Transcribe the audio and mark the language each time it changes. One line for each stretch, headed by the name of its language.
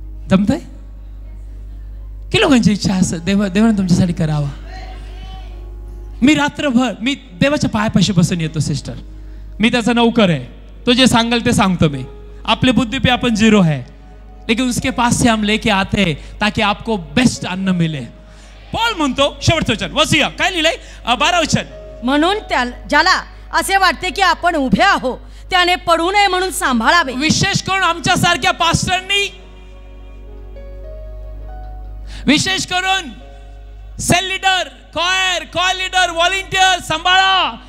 Marathi: जमतंय की लोकांची इच्छा असं देवाने तुमच्यासाठी करावा. मी रात्रभर मी देवाच्या पायापाशी बसून येतो सिस्टर. मी त्याचा नौकर आहे. तो जे सांगेल ते सांगतो मी.
Hindi: आपले बुद्धि पे अपन 0 है, लेकिन उसके पास से हम लेके आते हैं ताकि आपको बेस्ट अन्न मिले.
Marathi: पॉल म्हणतो शेवटचं वचन वाचूया. काय लिहिलंय 12 वचन. म्हणून ज्याला असे वाटते की आपण उभे आहोत त्याने पडू नये म्हणून सांभाळावे. विशेष करून आमच्या सारख्या पास्टरनी, विशेष करून sale leader, coir leader, volunteer सांभाळा.